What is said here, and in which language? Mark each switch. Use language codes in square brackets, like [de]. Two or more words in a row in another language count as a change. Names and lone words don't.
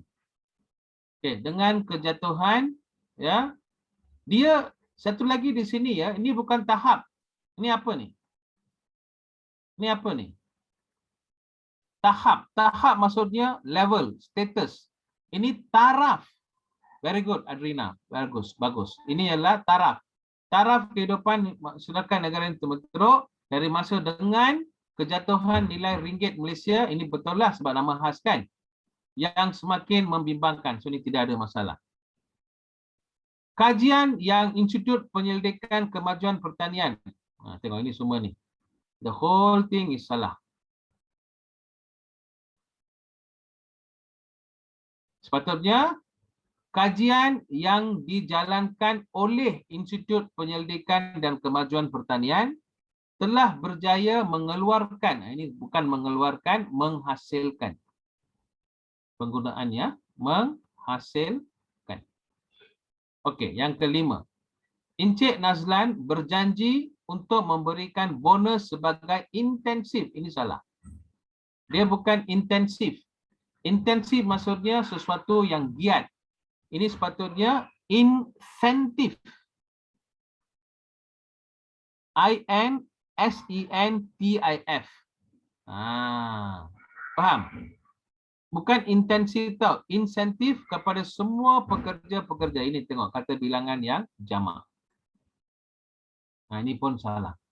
[ms] Okey, dengan kejatuhan ya. Dia satu lagi di sini ya, ini bukan tahap. Ini apa ni? Ini apa ni? Tahap. Tahap maksudnya level, status. Ini taraf. [en] Very good, Adrina. [ms] Bagus, bagus. Ini ialah taraf. Taraf kehidupan masyarakat negara yang teruk dari masa dengan kejatuhan nilai ringgit Malaysia. Ini betul lah sebab nama khas kan. Yang semakin membimbangkan. So, ini tidak ada masalah. Kajian yang Institut Penyelidikan Kemajuan Pertanian. Tengok ini semua ni. [en] The whole thing is salah. [ms] Sepatutnya kajian yang dijalankan oleh Institut Penyelidikan dan Kemajuan Pertanian telah berjaya mengeluarkan, ini bukan mengeluarkan, menghasilkan. Penggunaannya menghasilkan. Okey, yang kelima. Encik Nazlan berjanji untuk memberikan bonus sebagai intensif. Ini salah. Dia bukan intensif. Intensif maksudnya sesuatu yang giat. Ini sepatutnya insentif. I-N-S-E-N-T-I-F. Faham? Bukan intensif tau. Insentif kepada semua pekerja-pekerja. Ini tengok kata bilangan yang jamak. Ini pun salah.